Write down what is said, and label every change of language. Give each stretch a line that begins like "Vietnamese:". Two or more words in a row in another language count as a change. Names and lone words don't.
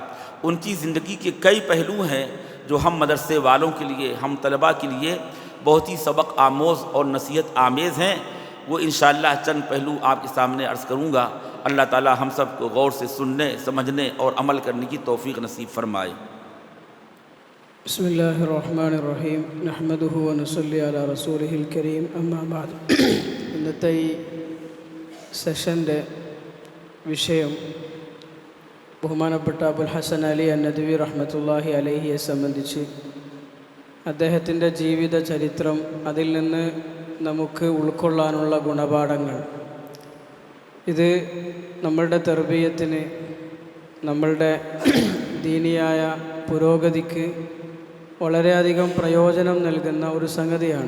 Urdu: ان کی زندگی کے کئی پہلو ہیں جو ہم مدرسے والوں کے لیے، ہم طلباء کے لیے بہت ہی سبق آموز اور نصیحت آمیز ہیں۔ وہ انشاءاللہ چند پہلو آپ کے سامنے عرض کروں گا۔ اللہ تعالی ہم سب کو غور سے سننے، سمجھنے اور عمل کرنے کی توفیق نصیب فرمائے۔
Arabic: بسم اللہ الرحمن الرحیم، نحمدہ ونصلی علی റസൂലിഹിൽ الکریم، أما بعد.
Malayalam: ഇന്നത്തെ ഈ സെഷൻ്റെ വിഷയം ബഹുമാനപ്പെട്ട അബുൽ ഹസൻ അലി അന്നദവി
Arabic: رحمة الله عليه
Malayalam: സംബന്ധിച്ച് അദ്ദേഹത്തിൻ്റെ ജീവിത ചരിത്രം, അതിൽ നിന്ന് നമുക്ക് ഉൾക്കൊള്ളാനുള്ള ഗുണപാഠങ്ങൾ, ഇത് നമ്മളുടെ തർബീയത്തിന്, നമ്മളുടെ ദീനിയായ പുരോഗതിക്ക് വളരെയധികം പ്രയോജനം നൽകുന്ന ഒരു സംഗതിയാണ്.